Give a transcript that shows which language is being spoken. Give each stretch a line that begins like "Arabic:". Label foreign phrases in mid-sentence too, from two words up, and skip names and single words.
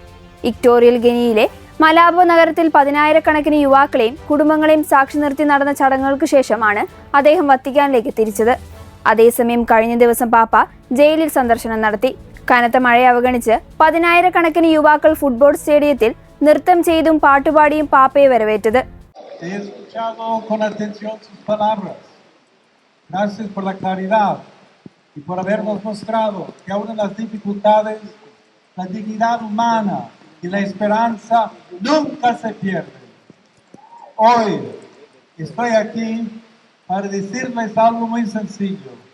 Malayalam: ഇക്വറ്റോറിയൽ ഗിനിയിലെ മലാബോ നഗരത്തിൽ 10,000-കണക്കിന് യുവാക്കളെയും കുടുംബങ്ങളെയും സാക്ഷി നിർത്തി നടന്ന ചടങ്ങുകൾക്ക് ശേഷമാണ് അദ്ദേഹം വത്തിക്കാനിലേക്ക് തിരിച്ചത്. അതേസമയം കഴിഞ്ഞ ദിവസം പാപ്പ ജയിലിൽ സന്ദർശനം നടത്തി. കനത്ത മഴയെ അവഗണിച്ച് 10,000-കണക്കിന് യുവാക്കൾ ഫുട്ബോൾ സ്റ്റേഡിയത്തിൽ നൃത്തം ചെയ്തും പാട്ടുപാടിയും പാപ്പയെ വരവേറ്റത്.
Spanish: Gracias por la claridad y por habernos mostrado que aún en las dificultades, la dignidad humana y la esperanza nunca se pierden. Hoy estoy aquí para decirles algo muy sencillo.